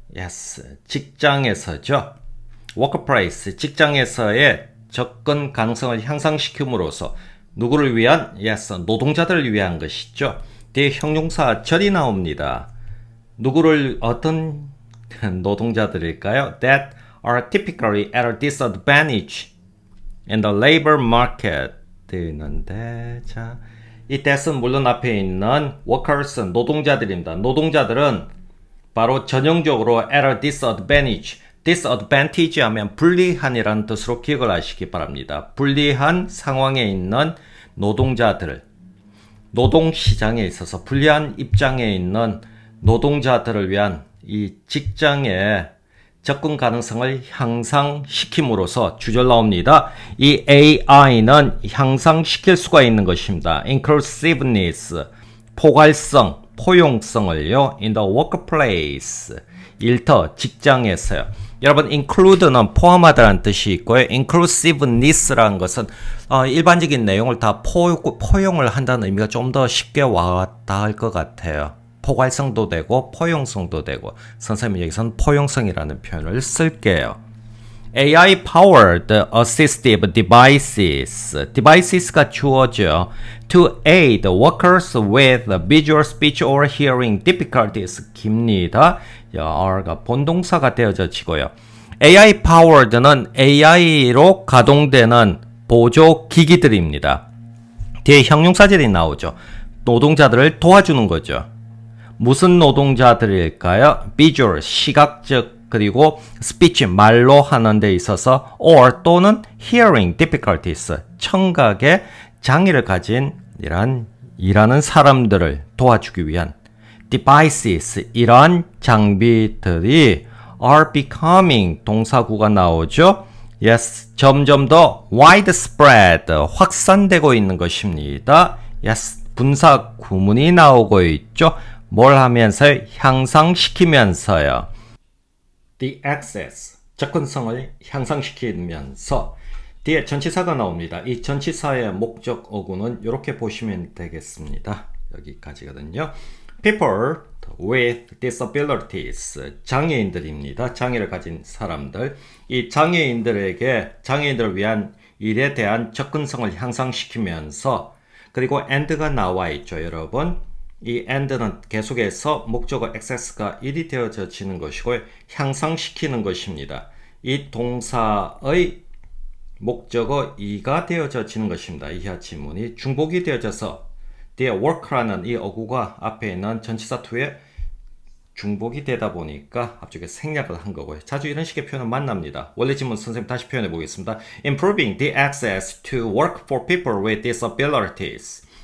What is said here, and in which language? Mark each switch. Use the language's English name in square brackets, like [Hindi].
[Korean] Yes, 직장에서죠. workplace, 직장에서의 접근 가능성을 향상시킴으로써 누구를 위한? Yes, 노동자들을 위한 것이죠. 뒤에 형용사 절이 나옵니다. 누구를, 어떤 노동자들일까요? [English] That are typically at a disadvantage in the labor market. [Korean] 되어 있는데, 자, 이 that은 물론 앞에 있는 workers, 노동자들입니다. 노동자들은 바로 전형적으로 at a disadvantage, disadvantage 하면 불리한이라는 뜻으로 기억을 하시기 바랍니다. 불리한 상황에 있는 노동자들, 노동시장에 있어서 불리한 입장에 있는 노동자들을 위한 이 직장의 접근 가능성을 향상시킴으로써 주절 나옵니다. 이 AI는 향상시킬 수가 있는 것입니다. inclusiveness, 포괄성, 포용성을요. in the workplace. 일터, 직장에서요. 여러분, include는 포함하다라는 뜻이 있고요. inclusiveness라는 것은 일반적인 내용을 다 포용을 한다는 의미가 좀 더 쉽게 와닿을 것 같아요. 포괄성도 되고 포용성도 되고 선생님이 여기서는 포용성이라는 표현을 쓸게요. [English] AI-powered assistive devices. devices가 주어져 to aid workers with visual speech or hearing difficulties. [Korean] 깁니다. R가 본동사가 되어지고요. AI-powered는 AI로 가동되는 보조 기기들입니다. 뒤에 형용사절이 나오죠. 노동자들을 도와주는 거죠. 무슨 노동자들일까요? visual, 시각적, 그리고 speech, 말로 하는 데 있어서 or 또는 hearing difficulties, 청각의 장애를 가진 일하는 사람들을 도와주기 위한 devices, 이러한 장비들이 are becoming, 동사구가 나오죠. Yes, 점점 더 widespread, 확산되고 있는 것입니다. Yes, 분사 구문이 나오고 있죠. 뭘 하면서요? 향상시키면서요. The access, 접근성을 향상시키면서 뒤에 전치사가 나옵니다. 이 전치사의 목적 어구는 이렇게 보시면 되겠습니다. 여기까지거든요. [English] People with disabilities, 장애인들입니다. [Korean] 장애를 가진 사람들. 이 장애인들을 위한 일에 대한 접근성을 향상시키면서 그리고 and가 나와 있죠, 여러분. 이 and는 계속해서 목적어 access가 1이 되어지는 것이고 향상시키는 것입니다. 이 동사의 목적어 2가 되어지는 것입니다. 이하 지문이 중복이 되어져서 뒤에 work라는 이 어구가 앞에 있는 전치사 to에 중복이 되다 보니까 앞쪽에 생략을 한 거고요. 자주 이런 식의 표현을 만납니다. 원래 지문 선생님 다시 표현해 보겠습니다. [English] Improving the access to work for people with disabilities.